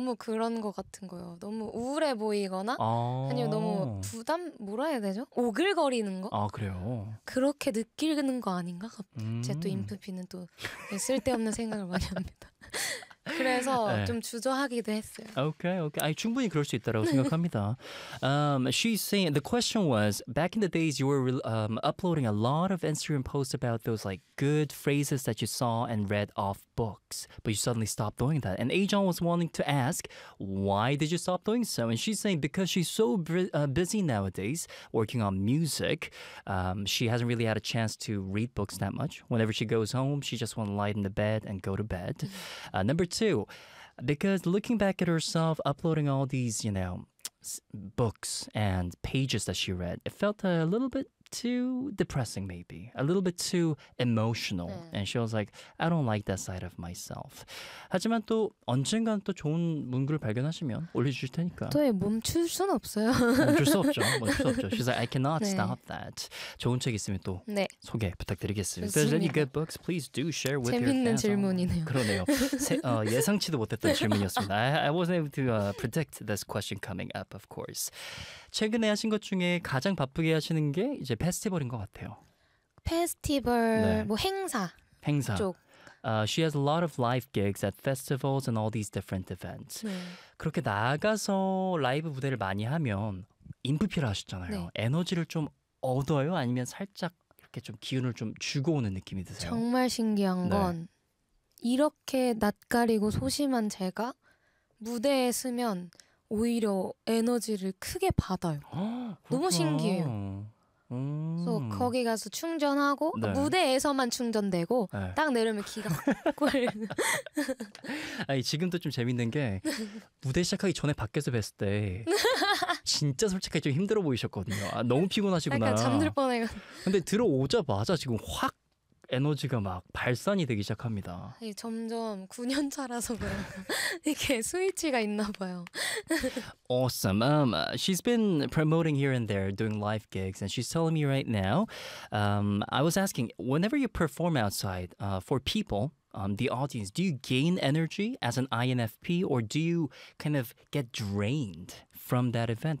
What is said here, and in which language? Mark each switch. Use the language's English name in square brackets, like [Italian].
[Korean] 너무 그런 것 같은 거예요. 너무 우울해 보이거나 아니면 너무 부담 뭐라 해야 되죠? 오글거리는 거? 아, 그래요? 그렇게 느끼는 거 아닌가? 제또 인프피는 또 쓸데없는 생각을 많이 합니다. 그래서 네. 좀 주저하기도 했어요. 오케이. 아니, 충분히 그럴 수 있다고 생각합니다. [English] She's saying the question was back in the days you were uploading a lot of Instagram posts about those like good phrases that you saw and read off books, but you suddenly stopped doing that. And Ajon was wanting to ask, why did you stop doing so? And she's saying because she's so busy nowadays working on music, she hasn't really had a chance to read books that much. Whenever she goes home, she just wants to lie in the bed and go to bed. Number two, because looking back at herself uploading all these, you know, books and pages that she read, it felt a little bit too depressing, maybe a little bit too emotional, and she was like, I don't like that side of myself. [Korean] 하지만 또 언젠간 또 좋은 문구를 발견하시면 올려주실 테니까 또 멈출 순 없어요. 멈출 수 없죠. 멈출 수 없죠. [English] She's like, I cannot [Korean] 네. [English] stop that. [Korean] 좋은 책 있으면 또 네. 소개 부탁드리겠습니다. [English] If there's any [Korean] 좋습니다. [English] good books, please do share with your [Korean] 재밌는 [English] fans only. [Korean] 질문이네요. 그러네요. 예상치도 못했던 질문이었습니다. [English] I wasn't able to predict this question coming up, of course. [Korean] 최근에 하신 것 중에 가장 바쁘게 하시는 게 이제 페스티벌인 것 같아요. 페스티벌 네. 뭐 행사 행사. 쪽. [English] She has a lot of live gigs at festivals and all these different events. [Korean] 네. 그렇게 나가서 라이브 무대를 많이 하면 인프피라 하셨잖아요. 네. 에너지를 좀 얻어요? 아니면 살짝 이렇게 좀 기운을 좀 주고 오는 느낌이 드세요? 정말 신기한 건 이렇게 낯가리고 소심한 제가 무대에 서면 오히려 에너지를 크게 받아요. 너무 신기해요. 그렇구나. 그래서 거기 가서 충전하고 네. 무대에서만 충전되고 네. 딱 내려면 기가 꿀. 아니, 지금도 좀 재밌는 게, 무대 시작하기 전에 밖에서 뵀을 때, 진짜 솔직히 좀 힘들어 보이셨거든요. 아, 너무 약간 잠들 피곤하시구나. 뻔해가지고. 근데 들어오자마자 지금 확 에너지가 막 발산이 되기 시작합니다. 예, 점점 9년 차라서 그런가 이게 스위치가 있나 봐요. [English] Awesome. She's been promoting here and there, doing live gigs, and she's telling me right now. I was asking, whenever you perform outside for people, the audience, do you gain energy as an INFP, or do you kind of get drained from that event?